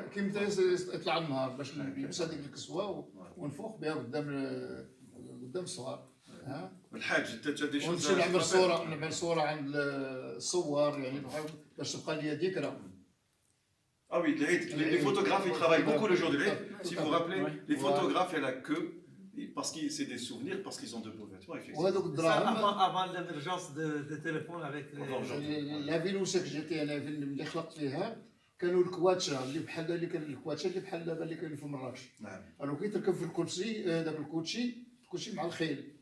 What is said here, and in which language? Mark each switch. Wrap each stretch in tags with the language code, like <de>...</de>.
<ar>كي يطلع النهار باش نلبس هذيك الكسوه ونفوق بها قدام الصغار. الحاج انت دي شوز ونمشي نعمل صوره عند الصور يعني باش تبقى لي ذكرى.</ar> <fr>Ah oui, les photographes, ils travaillent beaucoup le jour de l'Eid. Si vous vous rappelez, les photographes, il n'y a que parce que c'est des souvenirs, parce qu'ils ont de beaux vêtements, effectivement. Avant l'émergence de téléphone avec la ville où j'étais, la ville</fr> <ar>اللي خلقت فيها كانوا الكواتشا اللي بحال اللي كان الكواتشا اللي بحال دابا اللي كاين في مراكش. نعم. الو كي تركب في الكرسي داك الكوتشي مع الخيل.</ar>